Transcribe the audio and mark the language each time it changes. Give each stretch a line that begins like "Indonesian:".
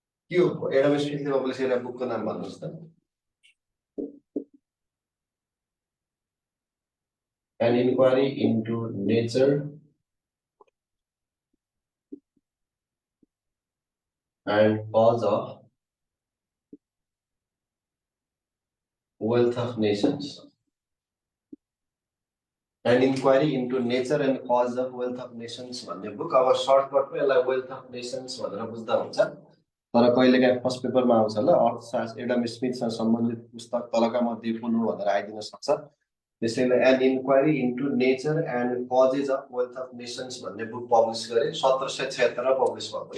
Nepali: के हो Adam स्मिथले publish गरेको बुकको नाम भन्नुहोस् त?
English: An Inquiry into Nature and Cause of Wealth of Nations. An Inquiry into Nature and Cause of Wealth of Nations
Nepali: भन्ने बुक। अब सर्टकटमा यसलाई वेल्थ अफ नेसन्स भनेर बुझ्दा हुन्छ, तर कहिलेकाहीँ फर्स्ट पेपरमा आउँछ ल अर्थशास्त्र एडम स्मिथसँग सम्बन्धित पुस्तक तलका मध्ये कुन हो भनेर आइदिन सक्छ। त्यसैले an inquiry into nature and causes of wealth of nations भन्ने बुक पब्लिस गरे 1776 पब्लिस भएको।